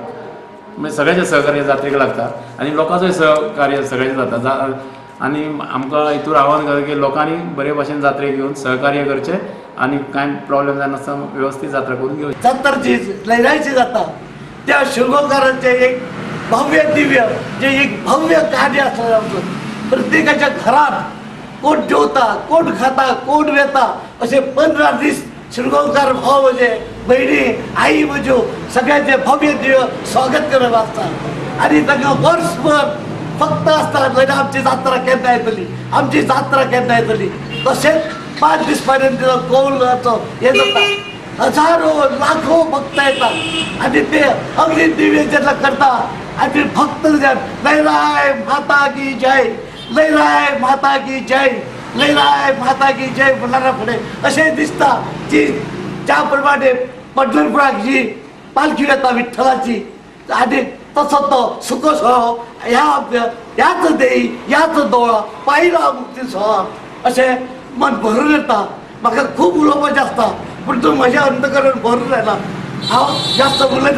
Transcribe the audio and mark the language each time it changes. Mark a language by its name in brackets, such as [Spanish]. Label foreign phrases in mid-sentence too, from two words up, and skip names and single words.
[Konkani] म्हणजे सगळ्यांचे सहकार्य जात्रेक लागता आणि लोकांचोय सहकार्य सगळ्यांचे जाता. आणि आमकां हितूर आव्हान करता की लोकांनी बरे भाशेन जात्रेक येवन सहकार्य करचें आणि कांय प्रॉब्लेम जायनासतना वेवस्थीत जात्रा करून घेवची. जात्राची लयरायची जाता त्या शिरगांवकारांचे एक भव्य दिव्य [Marathi] जे एक भव्य कार्य असतं आमचं. [Konkani] प्रत्येकाच्या घरात कोण जेवता, कोण खाता, कोण वेता, असे 15 दीस शिरगांवकार भाव म्हणजे बहिणी, आई म्हज्यो सगळ्यांचे भव्य दिव्य स्वागत करप आसता. आणि तांकां वर्सभर फक्त आसता आमची जात्रा केन्ना येतली, आमची जात्रा केन्ना येतली. तशेंच 5 दीस पर्यंत कौलाचो हे जाता. [Marathi] हजारो लाखो भक्त येतात आणि ते अगदी [Konkani] दिव्य जेन्ना करता आणि भक्त [Hindi] लयराय माता की जय, लयराय माता की जय, लयराय माता की जय [Konkani] म्हणणारा फुडें अशें दिसता की ज्या प्रमाणे पंढरपुराक जी पालखी येता विठ्ठलाची आणि तसो तो सुखो सोहळो [Marathi] ह्याच देई ह्याच दोळा पायला मुक्ती सोहळा [Konkani] अशें मन भरून येता. म्हाका खूब उलोवपाचें आसता पूण तूं म्हजें अंतकरण भरून येना, हांव जास्त उलयना.